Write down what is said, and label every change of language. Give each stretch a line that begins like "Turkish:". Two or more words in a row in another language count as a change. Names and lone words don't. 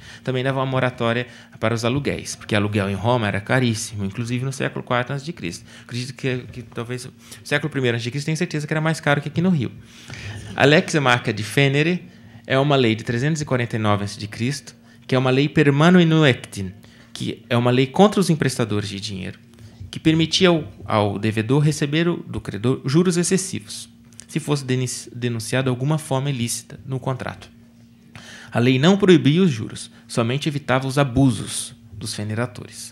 Portuguese: Também dava uma moratória para os aluguéis, porque aluguel em Roma era caríssimo, inclusive no século IV a.C. Acredito que talvez no século I a.C. tenho certeza que era mais caro que aqui no Rio. A Lex Marca de Fenere é uma lei de 349 a.C., que é uma lei
Latin: per manu inuectin,
Portuguese: que é uma lei contra os emprestadores de dinheiro, que permitia ao devedor receber do credor juros excessivos, se fosse denunciado alguma forma ilícita no contrato. A lei não proibia os juros, somente evitava os abusos dos feneratores.